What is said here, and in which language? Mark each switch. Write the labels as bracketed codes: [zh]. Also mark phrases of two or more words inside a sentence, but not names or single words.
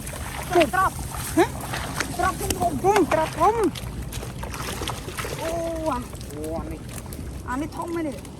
[km] ត្រប់ [vi] hả [km] ត្រប់ខ្ញុំ [vi] không trọc không [km] អូអានេះធំមែនទេ